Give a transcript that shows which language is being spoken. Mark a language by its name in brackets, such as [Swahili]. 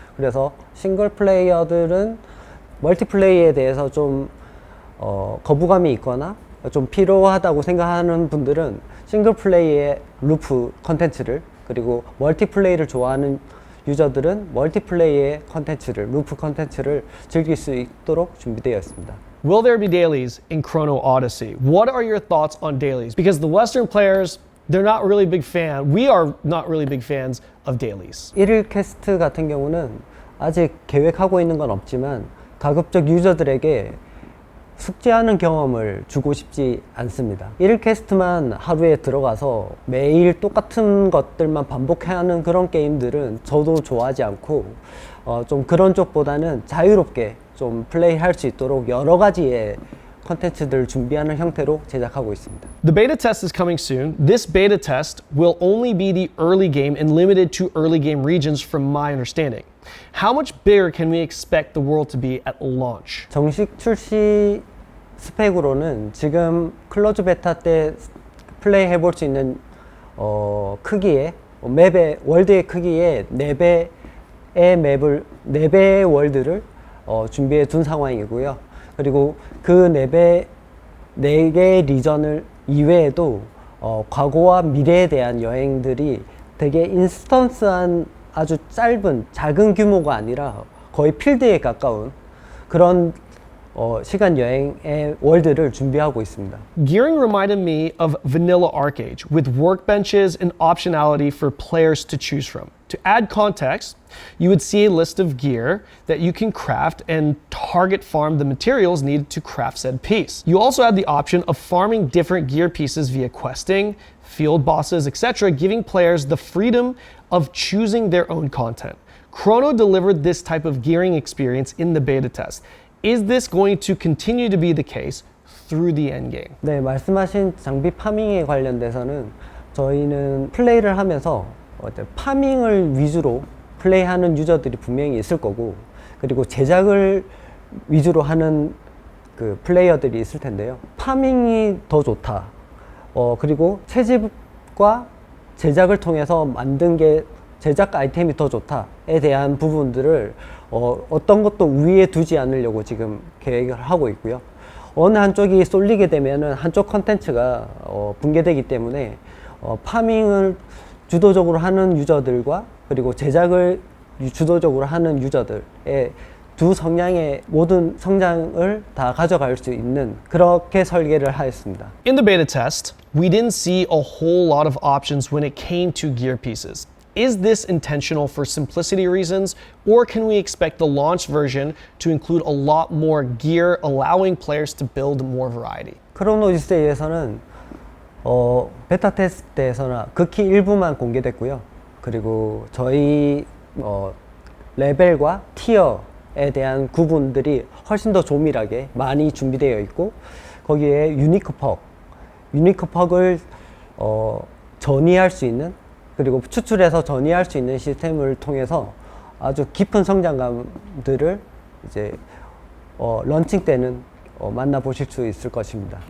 [Korean] 그래서 싱글 플레이어들은 멀티플레이에 대해서 좀 거부감이 있거나 좀 필요하다고 생각하는 분들은 싱글 플레이의 루프 컨텐츠를, 그리고 멀티플레이를 좋아하는 유저들은 멀티플레이의 컨텐츠를, 루프 컨텐츠를 즐길 수 있도록 준비되어 있습니다. [English] Will there be dailies in Chrono Odyssey? What are your thoughts on dailies? Because the Western players, they're not really big fan. We are not really big fans of dailies. [Korean] 1일 퀘스트 같은 경우는 아직 계획하고 있는 건 없지만 가급적 유저들에게 숙제하는 경험을 주고 싶지 않습니다. 1일 퀘스트만 하루에 들어가서 매일 똑같은 것들만 반복하는 그런 게임들은 저도 좋아하지 않고 좀 그런 쪽보다는 자유롭게 좀 플레이할 수 있도록 여러 가지의 컨텐츠들을 준비하는 형태로 제작하고 있습니다. [English] The beta test is coming soon. This beta test will only be the early game and limited to early game regions from my understanding. How much bigger can we expect the world to be at launch? [Korean] 정식 출시 스펙으로는 지금 클로즈 베타 때 플레이 해볼 수 있는 크기의 맵의 월드의 크기의 4배의 월드를 준비해 둔 상황이고요. 그리고 그 4개의 리전을 이외에도 과거와 미래에 대한 여행들이 되게 인스턴스한 아주 작은 규모가 아니라 거의 필드에 가까운 그런 시간 여행의 월드를 준비하고 있습니다. [English] Gearing reminded me of vanilla Arcade with workbenches and optionality for players to choose from. To add context, you would see a list of gear that you can craft and target farm the materials needed to craft said piece. You also had the option of farming different gear pieces via questing, field bosses, etc., giving players the freedom of choosing their own content. Chrono delivered this type of gearing experience in the beta test. Is this going to continue to be the case through the endgame? [Korean] 네, 말씀하신 장비 파밍에 관련돼서는 저희는 플레이를 하면서 파밍을 위주로 플레이하는 유저들이 분명히 있을 거고, 그리고 제작을 위주로 하는 그 플레이어들이 있을 텐데요. 파밍이 더 좋다. 그리고 채집과 제작을 통해서 만든 게 제작 아이템이 더 좋다에 대한 부분들을 어떤 것도 우위에 두지 않으려고 지금 계획을 하고 있고요. 어느 한쪽이 쏠리게 되면은 한쪽 컨텐츠가 붕괴되기 때문에 파밍을 주도적으로 하는 유저들과 그리고 제작을 주도적으로 하는 유저들의 두 성향의 모든 성장을 다 가져갈 수 있는 그렇게 설계를 하였습니다. [English] In the beta test, we didn't see a whole lot of options when it came to gear pieces. is this intentional for simplicity reasons, or can we expect the launch version to include a lot more gear, allowing players to build more variety? [Korean] 크로노 오디세이에서는 베타 테스트 때에서는 극히 일부만 공개됐고요. 그리고 저희 레벨과 티어에 대한 구분들이 훨씬 더 조밀하게 많이 준비되어 있고, 거기에 유니크 퍽을 전이할 수 있는, 그리고 추출해서 전이할 수 있는 시스템을 통해서 아주 깊은 성장감들을 이제 런칭 때는 만나보실 수 있을 것입니다.